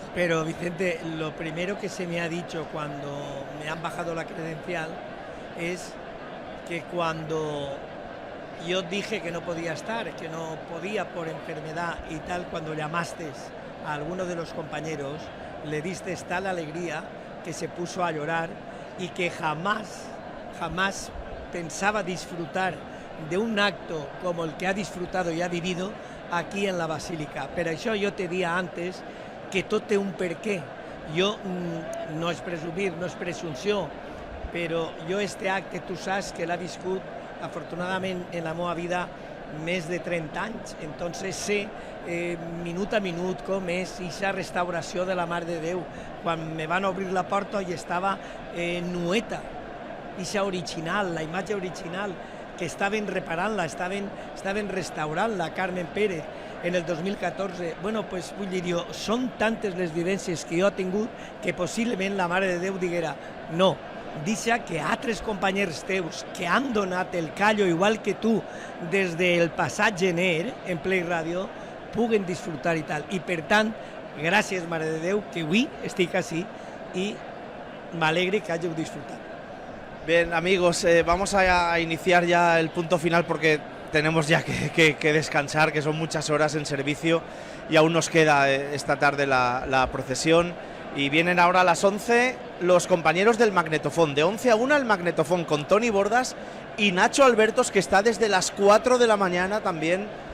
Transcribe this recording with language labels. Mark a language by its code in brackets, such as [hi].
[es] Pero Vicente, lo primero que se me ha dicho cuando me han bajado la credencial es que cuando yo dije que no podía estar, que no podía por enfermedad y tal, cuando llamaste a alguno de los compañeros, le diste tal alegría que se puso a llorar y que jamás pensaba disfrutar de un acto como el que ha disfrutado y ha vivido aquí en la Basílica. Pero [ca] això jo te dia antes que tot té un perquè. Jo no és presumir, no és presumpció, però jo este acte tu saps que l'ha viscut afortunadament en la meva vida més de 30 anys, entonces sé minut a minut com és aquesta restauració de la Mare de Déu. Quan me van obrir la porta i estava nueta, aquesta original, la imatge original, que estaven reparant-la, estaven restaurant-la, Carmen Pérez, en el 2014. Bueno, pues vull dir jo, són tantes les vivències que jo he tingut que possiblement la Mare de Déu diguera no, deixa que altres companys teus que han donat el callo igual que tu des del passat gener en Play Radio puguen disfrutar i tal. I per tant, gràcies Mare de Déu que avui estic així i m'alegre que hàgiu disfrutat. [es] Bien, amigos, vamos a iniciar ya el punto final porque tenemos ya que descansar, que son muchas horas en servicio y aún nos queda esta tarde la procesión. Y vienen ahora a las 11 los compañeros del Magnetofón. De 11 a 1 el Magnetofón con Toni Bordas y Nacho Albertos, que está desde las 4 de la mañana también.